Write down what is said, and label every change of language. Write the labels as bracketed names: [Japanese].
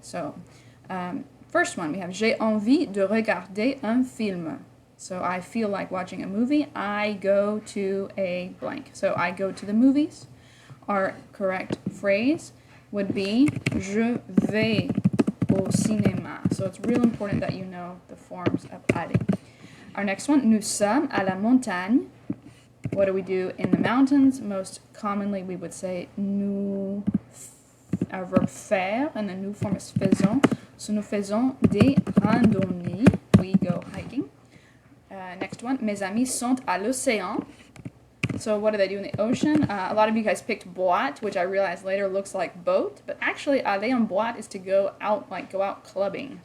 [English] So first one, we have [French] j'ai envie de regarder un film. [English] So I feel like watching a movie. I go to a blank. So I go to the movies. Our correct phrase would be [French] je vais au cinéma. [English] So it's real important that you know the forms of aller. Our next one, [French] nous sommes à la montagne. [English] What do we do in the mountains? Most commonly, we would say nous, our verb faire, and the nous form is faisons. So [French] nous faisons des randonnées. [English] We go hiking. Next one, [French] mes amis sont à l'océan. [English] So what do they do in the ocean? A lot of you guys picked boîte, which I realized later looks like boat, but actually [French] aller en boîte [English] is to go out clubbing.